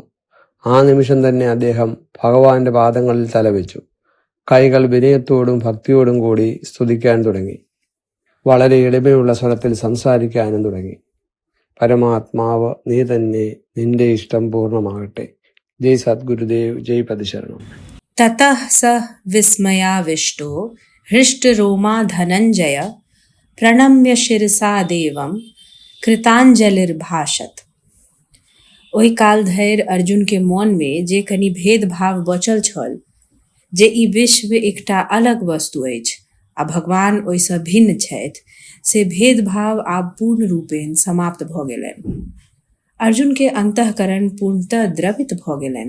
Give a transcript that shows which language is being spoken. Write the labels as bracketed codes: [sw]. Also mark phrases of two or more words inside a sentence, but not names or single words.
[ml] ആ നിമിഷം തന്നെ അദ്ദേഹം ഭഗവാന്റെ പാദങ്ങളിൽ തലവെച്ചു. കൈകൾ വിനയത്തോടും ഭക്തിയോടും കൂടി സ്തുതിക്കാൻ തുടങ്ങി. വളരെ എളിമയുള്ള സ്വരത്തിൽ സംസാരിക്കാനും തുടങ്ങി. പരമാത്മാവ് നീ തന്നെ, നിന്റെ ഇഷ്ടം പൂർണ്ണമാകട്ടെ. ജയ് സദ്ഗുരുദേവ്, ജയ് പതിശരണം. [sa] ततः स विस्मयाविष्टो हृष्टरोमा धनञ्जय प्रणम्य शिरसा देवं कृतांजलिर्भाषत. [mai] ओहि काल धरि अर्जुन के मोन में जे कनि भेदभाव बचल छल जे ई विश्व एकटा अलग वस्तु अछि आ भगवान ओहिसँ भिन्न छथि, से भेदभाव आब पूर्ण रूपेण समाप्त भऽ गेलनि. अर्जुन के अंतःकरण पूर्णतः द्रवित भऽ गेलनि.